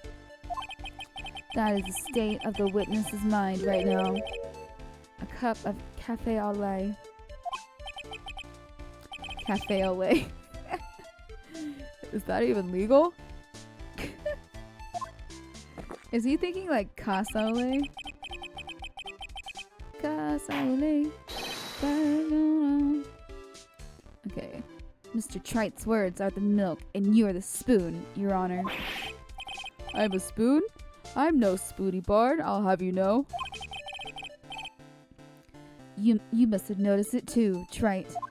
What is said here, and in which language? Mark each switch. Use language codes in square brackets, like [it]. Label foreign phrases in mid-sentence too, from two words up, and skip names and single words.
[en] That is the state of the witness's mind right now. A cup of cafe au lait. Cafe au lait. Is that even legal? Is he thinking like casa au lait? Casa au lait. Okay. Mr. Trite's words are the milk, and you are the spoon, Your Honor. I'm a spoon? I'm no spoony bard, I'll have you know. You must have noticed it too, Trite.